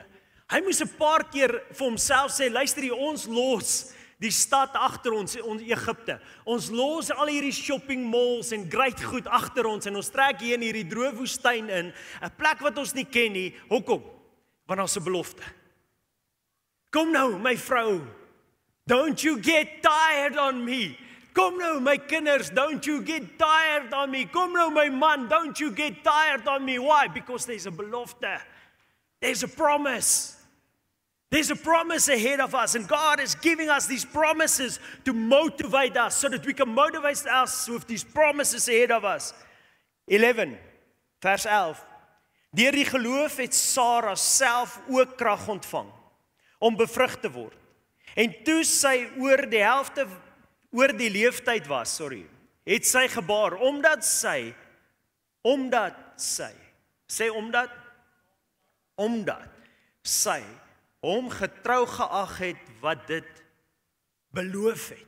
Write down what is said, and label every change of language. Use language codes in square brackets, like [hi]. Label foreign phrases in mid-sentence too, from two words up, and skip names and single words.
[af] Hy moes 'n paar keer vir homself sê, luister hier, ons los die stad agter ons Egipte. Ons los al hierdie [en] shopping malls [af] en great goed agter ons, en ons trek hier in hierdie droë woestyn in, 'n plek wat ons nie ken nie. Hoekom? Want ons 'n belofte. Kom nou, my vrou, [en] don't you get tired on me. [af] Kom nou, my kinders, [en] don't you get tired on me. [af] Kom nou, my man, [en] don't you get tired on me. Why? Because there's a [af] belofte. [en] There's a promise. There's a promise ahead of us, and God is giving us these promises to motivate us, so that we can motivate us with these promises ahead of us. [af] 11, vers 11. Deur die geloof het Sara self ook krag ontvang om bevrug te word. En toe sy oor die leeftyd was, het sy gebaar, omdat sy, hom getrou geag het wat dit beloof het.